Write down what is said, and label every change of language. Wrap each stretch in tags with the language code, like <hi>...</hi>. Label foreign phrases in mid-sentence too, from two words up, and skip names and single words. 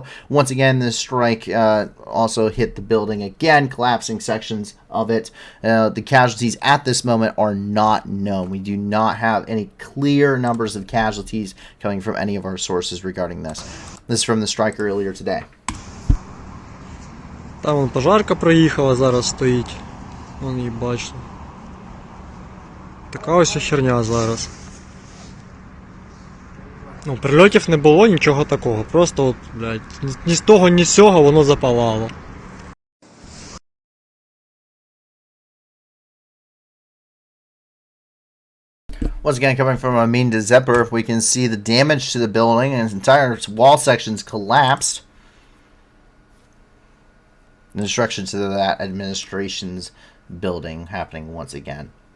<en>Once again, this strike also hit the building again, collapsing sections of it. The casualties at this moment are not known. We do not have any clear numbers of casualties coming from any of our sources regarding this. This is from the strike earlier today.</en> <uk>Там вон пожарка проїхала, зараз стоїть. Вон її бачите. Така ось херня зараз. Ну, прильотів не було, нічого такого. Просто от, блядь, ні з того, ні з сього воно запалало.</uk> <en>Once again, coming from Amin to Zepper, we can see the damage to the building, and its entire wall sections collapsed. The destruction to that administration's building happening once again.</en>